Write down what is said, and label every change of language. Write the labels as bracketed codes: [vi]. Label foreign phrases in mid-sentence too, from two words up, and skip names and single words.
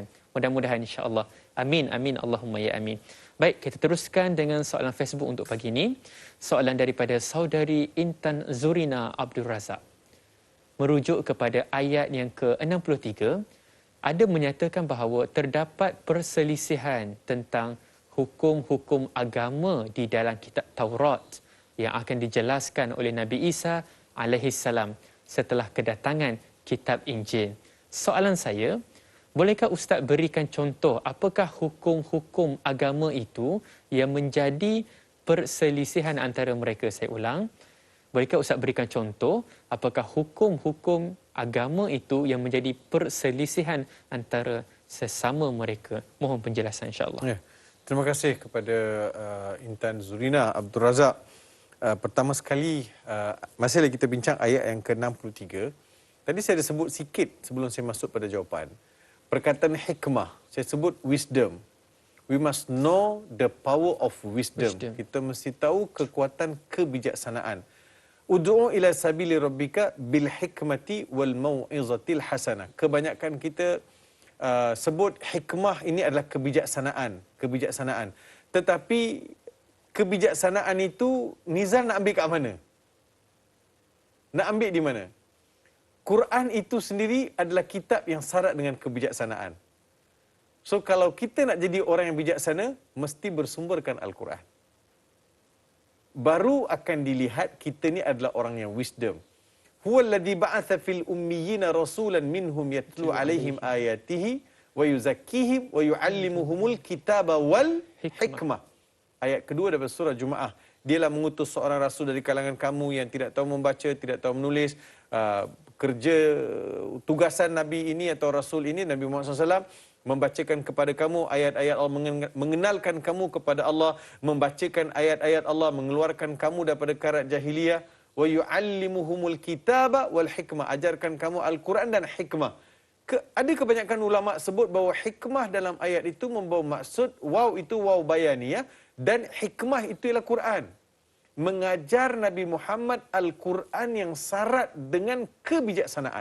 [ms] Mudah-mudahan insya-Allah. Amin, amin, [ar] اللهم يا أمين. [ms] Baik, kita teruskan dengan soalan Facebook untuk pagi ini. Soalan daripada saudari Intan Zurina Abdul Razak. Merujuk kepada ayat yang ke-63, ada menyatakan bahawa terdapat perselisihan tentang hukum-hukum agama di dalam kitab Taurat yang akan dijelaskan oleh Nabi Isa alaihissalam setelah kedatangan kitab Injil. Soalan saya, bolehkah Ustaz berikan contoh apakah hukum-hukum agama itu yang menjadi perselisihan antara mereka? Saya ulang. Bolehkah Ustaz berikan contoh apakah hukum-hukum agama itu yang menjadi perselisihan antara sesama mereka? Mohon penjelasan insya-Allah. Ya. Terima kasih kepada Intan Zurina Abdul Razak. Pertama sekali, masih lagi kita bincang ayat yang ke-63. Tadi saya ada sebut sikit sebelum saya masuk pada jawapan. Perkataan hikmah, saya sebut wisdom. [en] We must know the power of wisdom. [ms] Kita mesti tahu kekuatan kebijaksanaan. [ar] ادع إلى سبيل ربك بالحكمة والموعظة الحسنة. [ms] Kebanyakan kita sebut hikmah ini adalah kebijaksanaan. Tetapi kebijaksanaan itu Nizal nak ambil kat mana? Nak ambil di mana? Quran itu sendiri adalah kitab yang syarat dengan kebijaksanaan. So kalau kita nak jadi orang yang bijaksana, mesti bersumberkan Al-Quran. Baru akan dilihat kita ni adalah orang yang wisdom. [ar] هو الذي بعث في الأميين رسولا منهم يتلو عليهم آياته ويزكيهم ويعلمهم الكتاب والحكمة. [ms] Ayat kedua daripada surah Jumaah. Dialah mengutus seorang rasul dari kalangan kamu yang tidak tahu membaca, tidak tahu menulis. Kerja tugasan Nabi ini atau Rasul ini, Nabi Muhammad SAW, membacakan kepada kamu ayat-ayat Allah, mengenalkan kamu kepada Allah, membacakan ayat-ayat Allah, mengeluarkan kamu daripada karat jahiliyah. [ar] ويعلمهم الكتاب والحكمة. [ms] Ajarkan kamu Al-Quran dan hikmah. Ada kebanyakan ulama sebut bahawa hikmah dalam ayat itu membawa maksud, waw itu [ar] واو بيانية, [ms] dan hikmah itu ialah Quran. Mengajar Nabi Muhammad Al-Quran yang syarat dengan kebijaksanaan.